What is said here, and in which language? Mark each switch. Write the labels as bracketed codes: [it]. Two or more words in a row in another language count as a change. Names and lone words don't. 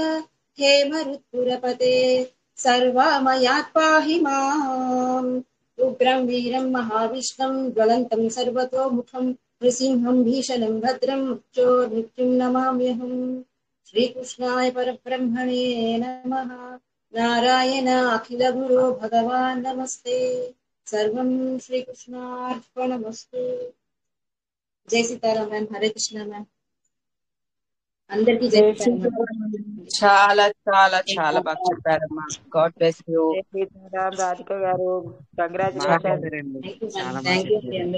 [sa] हे मरुत्पुरपते सर्वामयात् पाहि माम् उग्रं वीरं महाविष्णुं ज्वलन्तं सर्वतोमुखं नृसिंहं भीषणं भद्रं मृत्युं नमाम्यहम् श्रीकृष्णाय परब्रह्मणे नमः नारायण अखिल गुरो भगवान् नमस्ते सर्वं శ్రీకృష్ణార్పణమస్తు [te] జై సీతారాం మ్యామ్ హరే కృష్ణ మ్యామ్ అందరికీ జై సీతారాం చాలా చాలా చాలా బాగా చెప్పారమ్మా. [en] God bless you. [te] సీతారాం రాధిక గారు కంగ్రాచులేషన్. [en] thank you అండి